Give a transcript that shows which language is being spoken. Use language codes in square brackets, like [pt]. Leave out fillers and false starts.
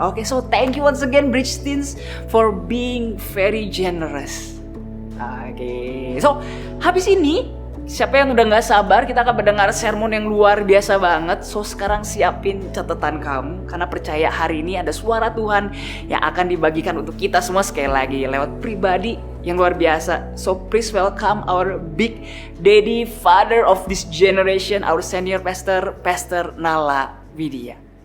[en] Oke, so thank you once again Bristins for being very generous. [id] Oke. So, habis ini siapa yang udah gak sabar, kita akan mendengar sermon yang luar biasa banget. So sekarang siapin catatan kamu, karena percaya hari ini ada suara Tuhan yang akan dibagikan untuk kita semua sekali lagi lewat pribadi yang luar biasa. [en] So please welcome our big daddy, father of this generation, our senior pastor, Pastor Nala Widya.